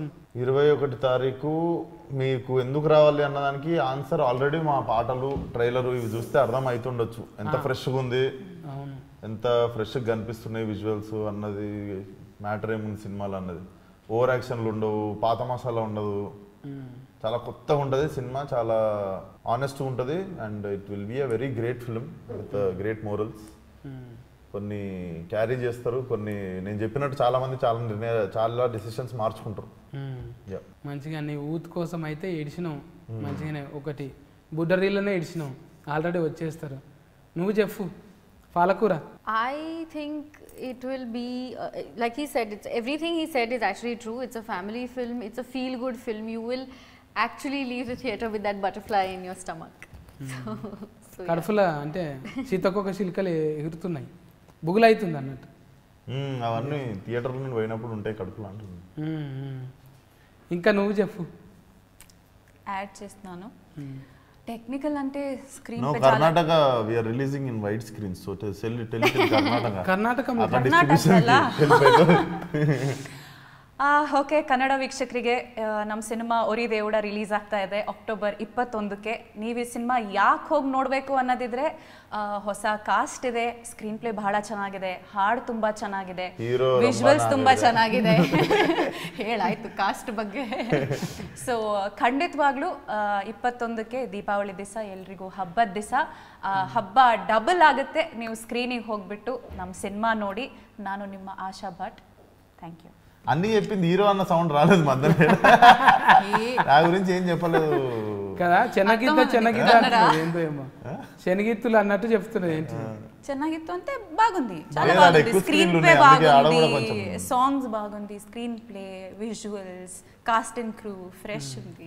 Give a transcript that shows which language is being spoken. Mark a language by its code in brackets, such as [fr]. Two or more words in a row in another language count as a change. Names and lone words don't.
[te] 21 తారీఖు మీకు ఎందుకు రావాలి అన్నదానికి ఆన్సర్ ఆల్రెడీ మా పాటలు ట్రైలరు ఇవి చూస్తే అర్థం అవుతుండొచ్చు. ఎంత ఫ్రెష్గా ఉంది, ఎంత ఫ్రెష్గా కనిపిస్తున్నాయి విజువల్స్ అన్నది మ్యాటర్ ఏముంది సినిమాలో అన్నది. [en] over actions [te] ఉండవు, పాత మసాలా ఉండదు, చాలా కొత్తగా ఉంటుంది సినిమా, చాలా ఆనెస్ట్గా ఉంటుంది. [en] and it will be a very great film with great morals. [te] కొన్ని క్యారీ చేస్తారు, కొన్ని నేను చెప్పినట్టు చాలా మంది చాలా డిసిషన్స్ మార్చుకుంటారు. మంచిగా నీ ఊత్ కోసం అయితే ఏడిచినావు మంచిగానే, ఒకటి బుడ్డరీలోనే ఏడిచినావు, ఆల్రెడీ వచ్చేస్తారు. నువ్వు చెప్పు పాలకూర. [en] I think it will be like he said, it's everything he said is actually true. It's a family film, it's a feel good film. You will actually leave the theater with that butterfly in your stomach. So [te] కడుపులో అంటే సీతకొక చిలుకలు ఎగురుతున్నాయి, బుగులు అవుతుంది అన్నట్టు. అవన్నీ థియేటర్ నుండి పోయినప్పుడు ఉంటాయి కడుపులో అంటుంది. ఇంకా నువ్వు చెప్పు. యాడ్ చేస్తున్నాను. టెక్నికల్ అంటే స్క్రీన్ [en] by Karnataka we are releasing in wide screens, so tell Karnataka. కర్ణాటక [kn] ಓಕೆ, ಕನ್ನಡ ವೀಕ್ಷಕರಿಗೆ ನಮ್ಮ ಸಿನಿಮಾ ಒರಿ ದೇವುಡ ರಿಲೀಸ್ ಆಗ್ತಾ ಇದೆ October 21ಕ್ಕೆ. ನೀವು ಈ ಸಿನಿಮಾ ಯಾಕೆ ಹೋಗಿ ನೋಡಬೇಕು ಅನ್ನೋದಿದ್ರೆ ಹೊಸ ಕಾಸ್ಟ್ ಇದೆ, ಸ್ಕ್ರೀನ್ ಪ್ಲೇ ಬಹಳ ಚೆನ್ನಾಗಿದೆ, ಹಾಡು ತುಂಬಾ ಚೆನ್ನಾಗಿದೆ, ವಿಜುವಲ್ಸ್ ತುಂಬಾ ಚೆನ್ನಾಗಿದೆ. ಹೇಳಾಯ್ತು ಕಾಸ್ಟ್ ಬಗ್ಗೆ. ಸೊ ಖಂಡಿತವಾಗ್ಲೂ 21ಕ್ಕೆ ದೀಪಾವಳಿ ದಿವಸ ಎಲ್ರಿಗೂ ಹಬ್ಬದ ದಿವಸ ಹಬ್ಬ ಡಬಲ್ ಆಗುತ್ತೆ. ನೀವು ಸ್ಕ್ರೀನಿಗೆ ಹೋಗ್ಬಿಟ್ಟು ನಮ್ಮ ಸಿನಿಮಾ ನೋಡಿ. ನಾನು ನಿಮ್ಮ ಆಶಾ ಭಟ್. [en] thank you. [te] అన్ని చెప్పింది హీరో అన్న సౌండ్ రాలేదు మధ్యలో. నా గురించి ఏం చెప్పలేదు కదా. చెన్నగిత్త ఏంటో ఏమో శనగిత్తులు అన్నట్టు చెప్తున్నది. ఏంటి ಚೆನ್ನಾಗಿತ್ತು అంటే బాగుంది, చాలా బాగుంది. [en] screenplay [te] బాగుంది, సాంగ్స్ బాగుంది, [en] screenplay, [te] విజువల్స్, [en] cast and crew [te] ఫ్రెష్ ఉంది.